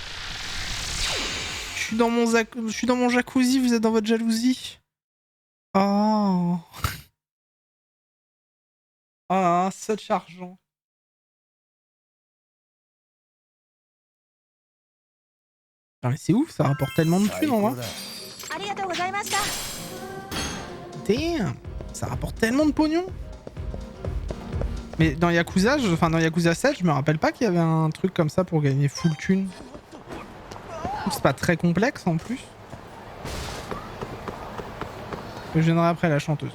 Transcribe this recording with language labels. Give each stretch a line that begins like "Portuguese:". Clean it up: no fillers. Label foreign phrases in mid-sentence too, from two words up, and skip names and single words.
French: Je suis dans mon jacuzzi, vous êtes dans votre jalousie. Oh. Ah, such argent. Putain, mais c'est ouf, ça rapporte tellement de thunes en vrai.
Japanese: ありがとうございました。
French: Damn, ça rapporte tellement de pognon. Mais dans Yakuza, dans Yakuza 7, je me rappelle pas qu'il y avait un truc comme ça pour gagner full thune. C'est pas très complexe en plus. Je viendrai après la chanteuse.